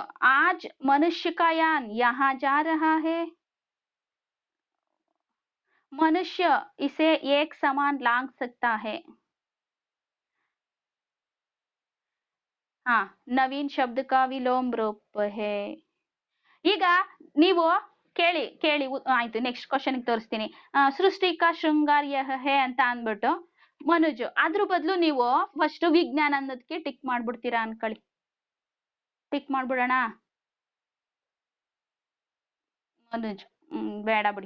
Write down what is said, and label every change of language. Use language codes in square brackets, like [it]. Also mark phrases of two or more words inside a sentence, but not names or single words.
[hi] आज मनुष्य का यान यहाँ जा रहा है. मनुष्य इसे एक समान लांग सकता है. नवीन शब्द का विलोम रूप है. [kn] ಈಗ ನೀವು ಕೇಳಿ ಆಯ್ತು. [en] Next question [kn] ತೋರಿಸ್ತೀನಿ. [hi] सृष्टि का श्रृंगार्य है [kn] ಅಂತ ಅಂದ್ಬಿಟ್ಟು ಮನುಜ್, ಅದ್ರ ಬದಲು ನೀವು ಫಸ್ಟ್ ವಿಜ್ಞಾನ ಅನ್ನೋದಕ್ಕೆ ಟಿಕ್ ಮಾಡ್ಬಿಡ್ತೀರಾ ಅನ್ಕೊಳ್ಳಿ. ಟಿಕ್ ಮಾಡ್ಬಿಡೋಣ. ಮನುಜ್ ಬೇಡ ಬಿಡಿ.